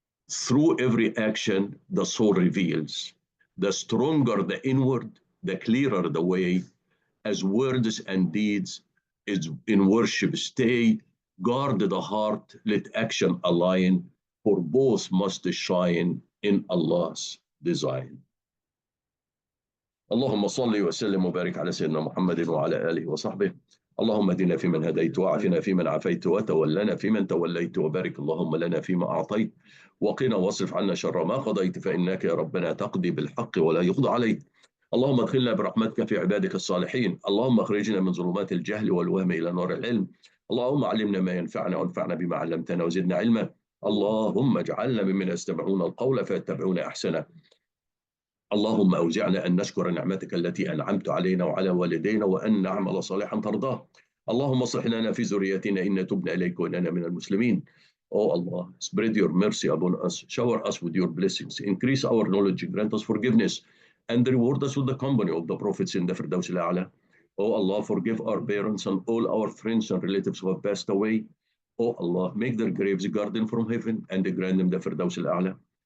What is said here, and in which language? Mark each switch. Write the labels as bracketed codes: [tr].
[en] Through every action, the soul reveals. The stronger the inward, the clearer the way. As words and deeds is in worship stay, guard the heart, let action align, for both must shine in Allah's design. [ar] اللهم صل وسلم وبارك على سيدنا محمد وعلى آله وصحبه. اللهم اهدنا فيمن هديت وعافنا فيمن عافيت وتولنا فيمن توليت وبارك اللهم لنا فيما أعطيت وقنا واصرف عنا شر ما قضيت فإنك يا ربنا تقضي بالحق ولا يقضى عليك. اللهم ادخلنا برحمتك في عبادك الصالحين. اللهم اخرجنا من ظلمات الجهل والوهم إلى نور العلم. اللهم علمنا ما ينفعنا وانفعنا بما علمتنا وزدنا علما. اللهم اجعلنا ممن يستمعون القول فيتبعون أحسنه. اللهم أوزعنا أن نشكر نعمتك التي أنعمت علينا وعلى والدينا وأن نعمل صالحا ترضاه. اللهم اصلح لنا في ذريتنا إن تبنا إليك وإننا من المسلمين. [en] Oh Allah, spread your mercy upon us, shower us with your blessings, increase our knowledge, grant us forgiveness, and reward us with the company of the prophets in the Firdaus al-A'la. Oh Allah, forgive our parents and all our friends and relatives who have passed away. Oh Allah, make their graves a garden from heaven and grant them the Firdaus al-A'la.